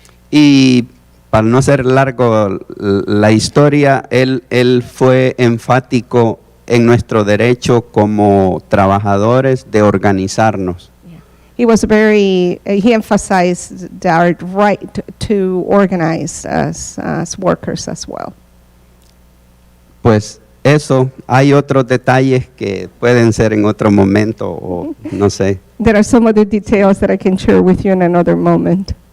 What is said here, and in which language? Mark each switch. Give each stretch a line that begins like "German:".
Spanish: Y para no ser largo la historia, él fue enfático en nuestro derecho como trabajadores de organizarnos.
English: He was he emphasized our right to organize as workers as well.
Spanish: Pues eso, hay otros detalles que pueden ser en otro momento o no sé.
English: There are some other details that I can share with you in another moment.